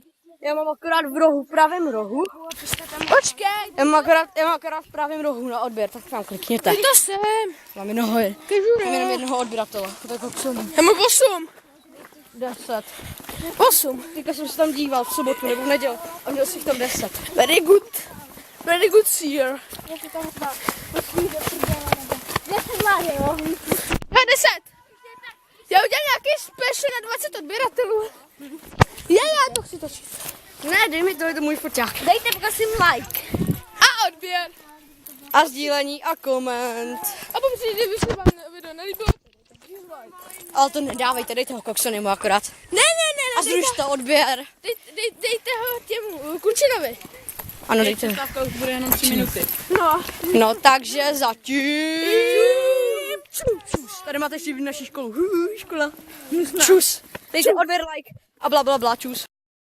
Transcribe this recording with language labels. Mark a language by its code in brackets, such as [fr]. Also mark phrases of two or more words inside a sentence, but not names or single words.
[cs] Já mám akorát v rohu, v pravém rohu. Počkej. Já mám akorát v pravém rohu na odběr, tak tam klikněte. To jsem. Mám jenom jednoho odběratele. To je koksoný. Já mám 8. 10. 8. Teďka jsem se tam díval v sobotu nebo v neděli a měl jsem tam 10. [en] Very good. Very good seer. [cs] Já 10. Já udělám nějaký special na 20 odběratelů. Já to chci točit. Ne, dej mi to, je to můj foťák. Dejte prosím like. A odběr. A sdílení a koment. A pokud kdyby se vám video nelíbilo, Ale to nedávejte, dejte ho koksonimu akorát. ne, A zrušte odběr. dejte ho těm Kučinovi. Ano, dejte ho. Stávka už bude jenom 3 minuty. No. No, takže zatím. Čus. Tady máte ještě naši školu. Škola. Čus. Dejte odběr, like a bla, bla, bla, čus.